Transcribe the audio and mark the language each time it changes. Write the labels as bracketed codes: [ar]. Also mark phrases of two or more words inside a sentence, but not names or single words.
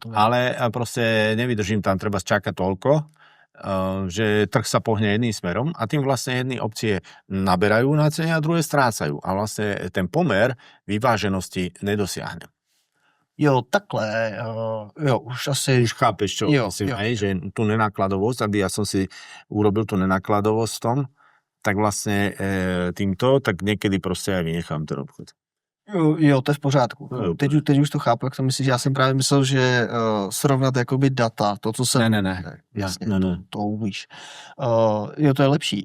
[sk] Ale proste nevydržím tam, treba čakať toľko, že trh sa pohne jedným smerom a tým vlastne jedny opcie naberajú na cene a druhé strácajú. A vlastne ten pomer vyváženosti nedosiahne. [cs] Jo, takhle, jo, už asi... [sk] Už chápeš, čo myslím, hej, že tú nenakladovosť, aby ja som si urobil tú nenakladovosť v tom, tak vlastně týmto, tak někdy prostě aj vynechám ten obchod. [cs] Jo, to je v pořádku. No, teď už to chápu, jak to myslíš. Já jsem právě myslel, že srovnat jakoby data, to, co jsem... Ne. Jasně, ne. To umíš. Jo, to je lepší.